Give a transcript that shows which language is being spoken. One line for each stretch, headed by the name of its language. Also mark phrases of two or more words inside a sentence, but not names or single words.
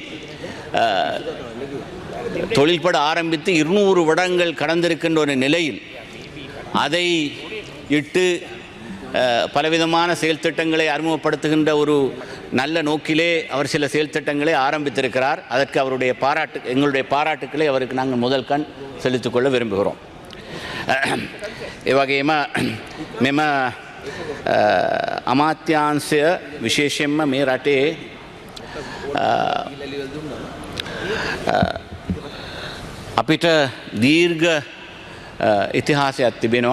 Tamil: தொழில்பட ஆரம்பித்து 200 வருடங்கள் கடந்திருக்கின்ற ஒரு நிலையில் அதை இட்டு பலவிதமான செயல் திட்டங்களை அறிமுகப்படுத்துகின்ற ஒரு நல்ல நோக்கிலே அவர் சில செயல் திட்டங்களை ஆரம்பித்திருக்கிறார். அதற்கு அவருடைய எங்களுடைய பாராட்டுக்களை அவருக்கு நாங்கள் முதல் கண் செலுத்திக்கொள்ள விரும்புகிறோம்.
Sinhala: ඒ වගේම මෙම අමාත්‍යාංශය විශේෂයෙන්ම මේ රටේ අපිට දීර්ඝ ඉතිහාසයක් තිබෙනවා.